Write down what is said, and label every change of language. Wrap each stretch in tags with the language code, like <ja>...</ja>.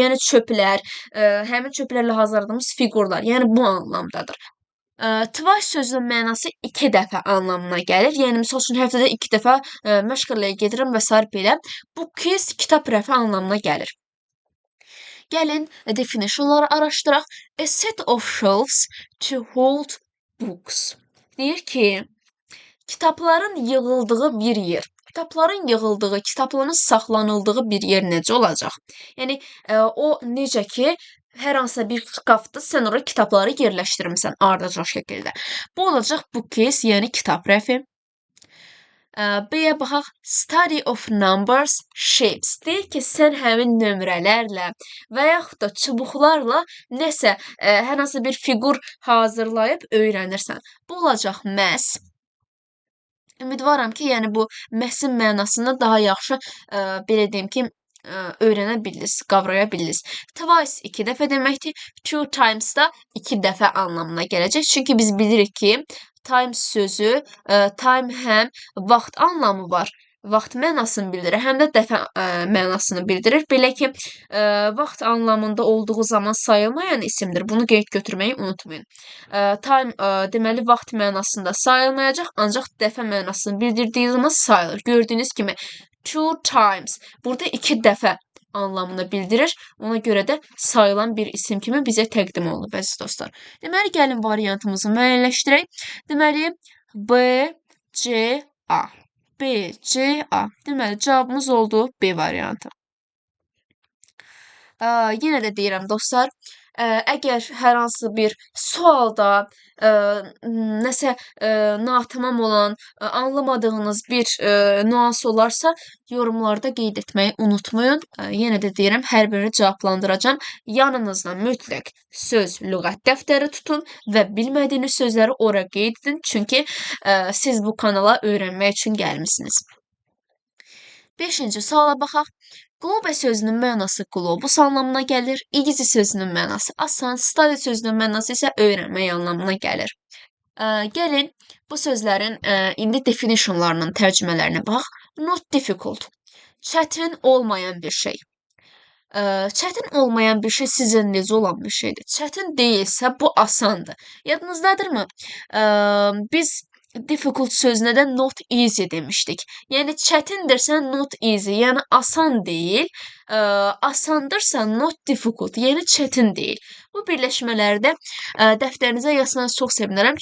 <az>Yəni çöplər, həmin çöplərlə hazırladığımız fiqurlar, yəni bu anlamdadır. Twice sözünün mənası 2 dəfə anlamına gəlir. Yəni misal üçün həftədə 2 dəfə məşğələyə gedirəm və sair belə. Bu quiz kitab rəfi anlamına gəlir. Gəlin definitionları araşdıraq.</az> <en>A set of shelves to hold books.</en> <az>Deyir ki, kitabların yığıldığı bir yer. Kitabların yığıldığı, kitabların saxlanıldığı bir yer necə olacaq? Yəni o necə ki, hər hansısa bir şkafda sən ora kitabları yerləşdirmisən ardıcıl şəkildə. Bu olacaq bookcase, yəni kitab rəfi. B-yə baxaq.</az> <en>Study of numbers, shapes.</en> <az>Deyir ki, sən həmin nömrələrlə və yaxud da çubuqlarla nəsə, hər hansı bir fiqur hazırlayıb öyrənirsən. Bu olacaq math. Ümidvaram ki, yəni bu məhsin mənasını daha yaxşı, belə deyim ki, öyrənə bildiniz, qavraya bildiniz. Twice 2 dəfə deməkdir.</az> <en>Two times</en> <az>da 2 dəfə anlamına gələcək. Çünki biz bilirik ki, times sözü, time həm vaxt anlamı var, vaxt mənasını bildirir, həm də dəfə mənasını bildirir. Belə ki, vaxt anlamında olduğu zaman sayılmayan isimdir. Bunu qeyd götürməyi unutmayın. Time deməli vaxt mənasında sayılmayacaq, ancaq dəfə mənasını bildirdiyi zaman sayılır. Gördüyünüz kimi</az> <en>two times</en> <az>burada 2 dəfə anlamını bildirir. Ona görə də sayılan bir isim kimi bizə təqdim olunub əziz dostlar. Deməli, gəlin variantımızı müəyyənləşdirək. Deməli, B, C, A. B, C, A. Deməli, cavabımız oldu B variantı. Yenə də deyirəm dostlar, əgər hər hansı bir sualda nəsə natamam olan, anlamadığınız bir nüans olarsa, yorumlarda qeyd etməyi unutmayın. Yenə də deyirəm, hər birini cavablandıracağam. Yanınızda mütləq söz, lüğət dəftəri tutun və bilmədiyiniz sözləri ora qeyd edin. Çünki siz bu kanala öyrənmək üçün gəlmisiniz. 5-ci suala baxaq. Qlobə sözünün mənası qlobus anlamına gəlir. İgici sözünün mənası asan, study sözünün mənası isə öyrənmək anlamına gəlir. Gəlin bu sözlərin indi definitionlarının tərcümələrinə bax.</az> <en>Not difficult.</en> <az>Çətin olmayan bir şey. Çətin olmayan bir şey sizə necə olan bir şeydir? Çətin deyilsə bu asandır. Yadınızdadırmı? Biz difficult sözünə də</az> <en>not easy</en> <az>demişdik. Yəni çətindirsə</az> <en>not easy,</en> <az>yəni asan deyil. Asandırsa</az> <en>not difficult,</en> <az>yəni çətin deyil. Bu birləşmələri də dəftərinizə yazsanız çox sevinərəm.</az>